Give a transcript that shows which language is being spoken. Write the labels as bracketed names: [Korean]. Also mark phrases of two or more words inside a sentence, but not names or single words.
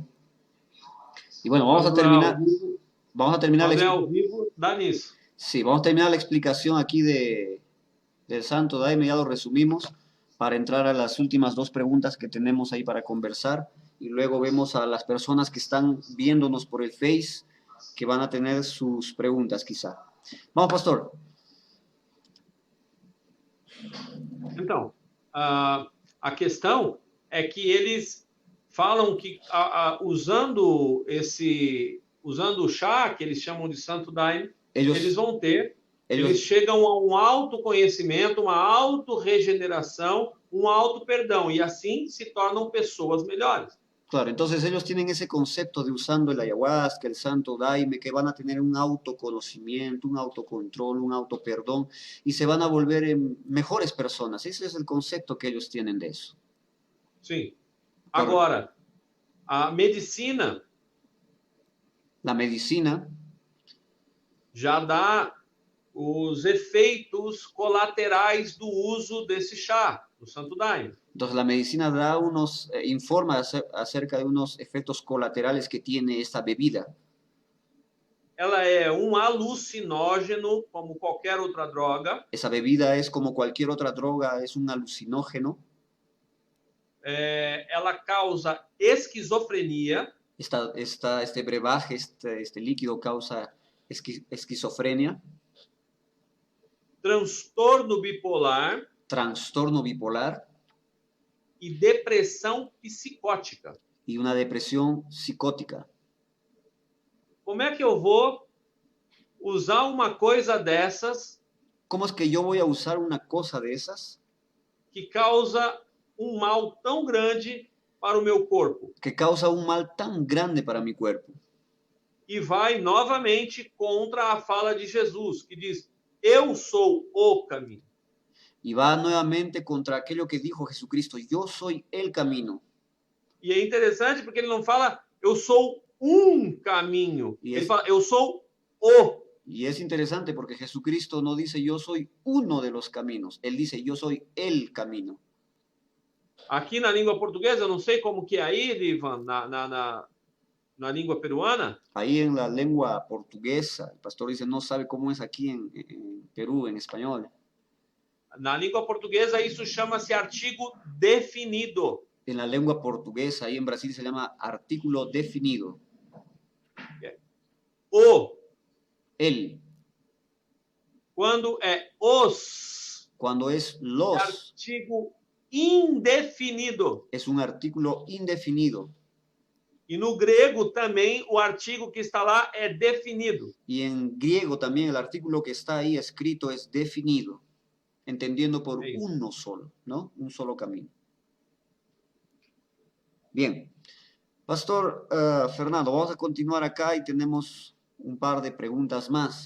[Spanish] Y bueno, vamos a terminar Sí, vamos a terminar la explicación aquí del Santo Daime, ya lo resumimos, para entrar a las últimas 2 preguntas que tenemos ahí para conversar, y luego vemos a las personas que están viéndonos por el Face, que van a tener sus preguntas quizá. Vamos, pastor. [Portuguese] Então, a questão é que eles falam que usando o chá, que eles chamam de Santo Daime, eles vão ter, eles chegam a um autoconhecimento, uma autorregeneração, um auto-perdão, e assim se tornam pessoas melhores. [Spanish] Claro, entonces ellos tienen ese concepto de usando el ayahuasca, el Santo Daime, que van a tener un autoconocimiento, un autocontrol, un autoperdón, y se van a volver mejores personas. Ese es el concepto que ellos tienen de eso. [Portuguese] Sim. Agora, a medicina... [Spanish] La medicina... [Portuguese] já dá os efeitos colaterais do uso desse chá, do Santo Daime. [Spanish] Entonces la medicina da informa acerca de unos efectos colaterales que tiene esta bebida. [Portuguese] Ela é um alucinógeno, como qualquer outra droga. [Spanish] Esa bebida es como cualquier otra droga, es un alucinógeno. [Portuguese] Ela causa esquizofrenia. [Spanish] Este brebaje, este líquido causa esquizofrenia, [Portuguese] transtorno bipolar e depressão psicótica. [Spanish] Y una depresión psicótica. [Portuguese] Como é que eu vou usar uma coisa dessas? [Spanish] ¿Cómo es que yo voy a usar una cosa de esas? [Portuguese] Que causa mal tão grande para o meu corpo. [Spanish] Que causa un mal tan grande para mi cuerpo. [Portuguese] E vai novamente contra a fala de Jesus, que diz, eu sou o caminho. [Spanish] Y va nuevamente contra aquello que dijo Jesucristo, yo soy el camino. [Portuguese] E é interessante porque ele não fala, eu sou caminho. Ele fala, eu sou o. [Spanish] Y es interesante porque Jesucristo no dice, yo soy uno de los caminos. Él dice, yo soy el camino. [Portuguese] Aqui na língua portuguesa, eu não sei como que é aí, Ivan, na língua peruana. [Spanish] Ahí en la lengua portuguesa, el pastor dice, no sabe cómo es aquí en Perú, en español. [Portuguese] Na língua portuguesa, isso chama-se artigo definido. [Spanish] En la lengua portuguesa, ahí en Brasil se llama artículo definido. [Portuguese] O. [Spanish] El. [Portuguese] Quando é os. [Spanish] Cuando es los. [Portuguese] Artigo indefinido. [Spanish] Es un artículo indefinido. [Portuguese] E no grego também o artigo que está lá é definido. [Spanish] Y en griego también el artículo que está ahí escrito es definido, entendiendo por uno solo, ¿no? Un solo camino. Bien. Pastor Fernando, vamos a continuar acá y tenemos un par de preguntas más.